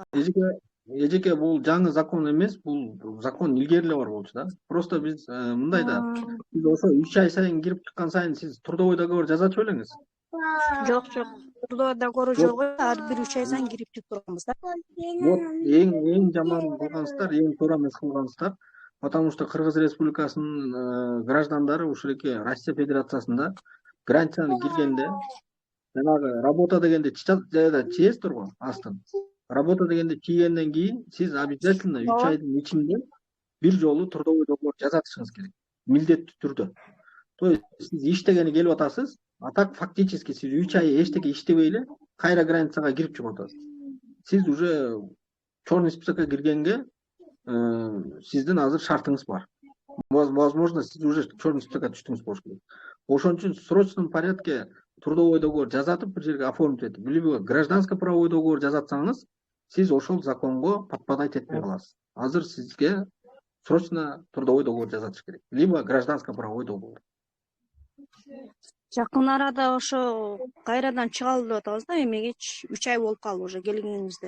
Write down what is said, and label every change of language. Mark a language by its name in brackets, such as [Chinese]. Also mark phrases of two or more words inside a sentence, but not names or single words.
[Kyrgyz] Эжеке бул жаңы закон эмес, бул закон илгери эле бар болчу да. Просто биз мындай да, биз ошо 3 ай сайын кирип чыккан сайын сиз [Russian] трудовой договор [Kyrgyz] жазачу белеңиз. Жок, [Russian] трудовой договор [Kyrgyz] жок, ар бир 3 ай сайын кирип чыгып турганбыз да. Вот эң жаман кылгансыздар, эң туура эмес кылгансыздар. [Russian] Потому что [Kyrgyz] Кыргыз Республикасынын граждандары ушуреке Россия Федерациясында границаны киргенде жанагы работа дегенде чийесиздер го астын. Работа дегенде чийгенден кийин сиз обязательно 3 айдын ичинде бир жолу [Russian] трудовой договор [Kyrgyz] жазатышыңыз керек. Милдеттүү түрдө. [Russian] То есть [Kyrgyz] сиз иштегени келип атасыз, [Russian] а так фактически [Kyrgyz] сиз 3 ай эчтеке иштебей эле кайра границага кирип чыгып атасыз. Сиз [Russian] уже черный [Kyrgyz] списокко киргенге сиздин азыр шартыңыз бар. Возможно, сиз [Russian] уже черный [Kyrgyz] списокко түштүңүз болуш керек. Ошон үчүн [Russian] в срочном порядке трудовой договор [Kyrgyz] жазатып бир жерге оформить этип, [Russian] либо гражданско правовой договор [Kyrgyz] жазатсаңыз, сиз ошол законго подпадать этпей каласыз. Азыр сизге [Russian] срочно трудовой договор [Kyrgyz] жазатыш керек, [Russian] либо гражданско правовой договор. [Kyrgyz] Жакын арада ошо кайрадан чыгалып деп атабыз да, эмеге 3 ай болуп калды уже келгениңизде.